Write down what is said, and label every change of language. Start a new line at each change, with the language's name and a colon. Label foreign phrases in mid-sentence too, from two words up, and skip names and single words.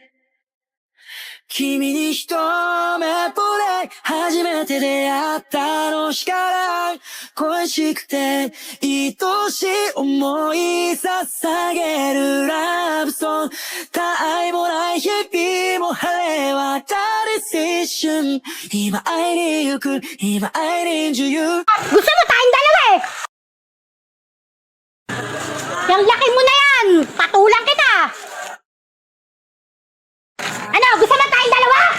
Japanese: 君に一目惚れ初めて出会ったあの日から恋しくて愛しい思い捧げるラブソング他愛もない日々も晴れ渡る青春今会いに行く今会いに女優
Filipino: Gusto mo tayong dalawa eh! Yung laki mo na yan! Patulang kita! Ano? Gusto mo tayong dalawa?